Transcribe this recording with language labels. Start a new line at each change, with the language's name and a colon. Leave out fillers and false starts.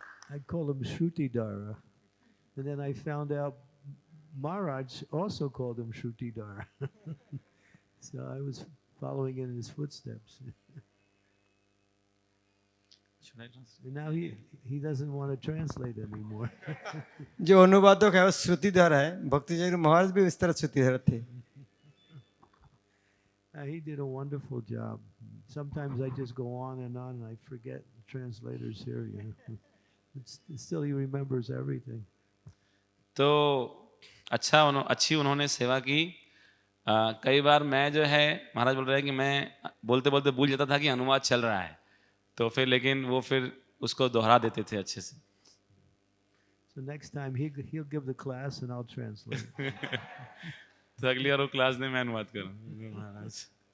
English: I called him Shrutidara. And then I found out Maharaj also called him Shrutidara. So I was following in his footsteps. And now he doesn't want to translate anymore.
Hindi: जो अनुवादक है वो श्रुतिधर है, भक्ति चैतन्य महाराज भी इस तरह श्रुतिधर थे.
English: He did a wonderful job. Sometimes I just go on and I forget the translators here. You know. Still he remembers everything.
Hindi: तो अच्छी उन्होंने सेवा की. कई बार मैं जो है, महाराज बोल रहे हैं कि मैं बोलते बोलते भूल जाता था कि अनुवाद चल रहा है, तो फिर लेकिन वो फिर उसको दोहरा देते थे अच्छे से.
English: So next time he'll give the class and I'll translate.
Hindi: तो अगली बार वो क्लास में मैं अनुवाद करूँ महाराज.